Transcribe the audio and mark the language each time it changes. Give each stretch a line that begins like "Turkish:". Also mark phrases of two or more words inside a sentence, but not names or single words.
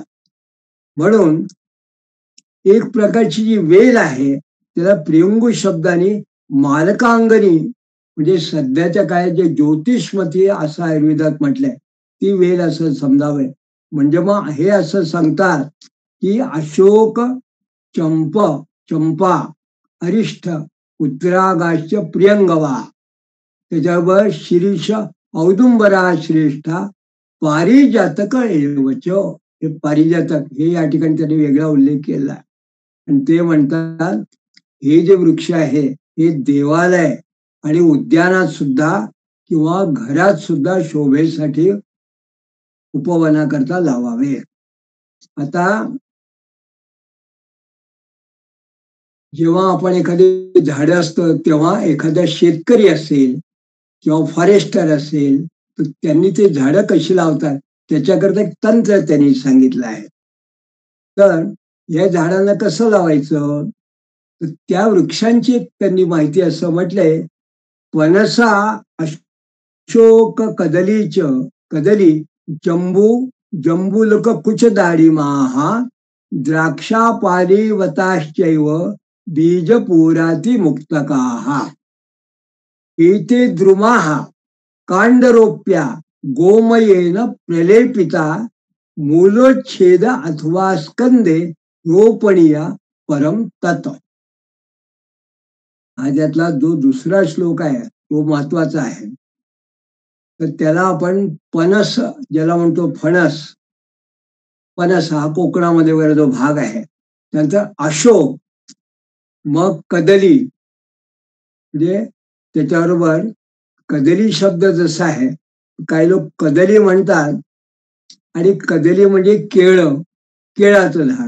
Marathi: म्हणून एक प्रकारची जी वेल आहे त्याला प्रियंगू शब्दाने मालकांगणी, म्हणजे सध्याच्या काळात जे ज्योतिषमती असं आयुर्वेदात म्हटलंय ती वेल असं समजावं. म्हणजे मग हे असं सांगतात की
Sanskrit: अशोक, चंप चंपा, अरिष्ठ, उत्तरागाश्च प्रियंगवा, त्याच्यावर शिरीष औदुंबरा श्रेष्ठा, पारिजातक एवच.
Marathi: हे पारिजातक हे या ठिकाणी त्यांनी वेगळा उल्लेख केला. आणि ते म्हणतात हे जे वृक्ष आहे हे देवालय आणि उद्यानात सुद्धा किंवा घरात सुद्धा शोभेसाठी उपवनाकरता लावावे. आता जेव्हा आपण एखादी झाडं असतं तेव्हा एखादा शेतकरी असेल किंवा फॉरेस्टर असेल तर त्यांनी ते झाडं कशी लावतात त्याच्याकरता एक तंत्र त्यांनी सांगितलं आहे. तर या झाडांना कसं लावायचं तर त्या वृक्षांची त्यांनी माहिती असं म्हटलंय,
Sanskrit: पनसा, अशोक, कदलीच कदली, जंबू, जंबुलक कुच दाडिमाहा, द्राक्षा पारिवताश्चैव बीजपुराती मुक्तकाहा, एते द्रुमाः कांडरोप्या गोमयेन प्रलेपिता, मूलोच्छेद अथवा स्कंदे रोपणीया परम तत्.
Marathi: हा त्यातला जो दुसरा श्लोक आहे तो महत्वाचा आहे. तर त्याला आपण पनस ज्याला म्हणतो, फणस, पनस हा कोकणामध्ये वगैरे जो भाग आहे. त्यानंतर अशोक, मग कदली, म्हणजे त्याच्याबरोबर कदली शब्द जसा आहे काही लोक कदली म्हणतात आणि कदली म्हणजे केळाचं झाड.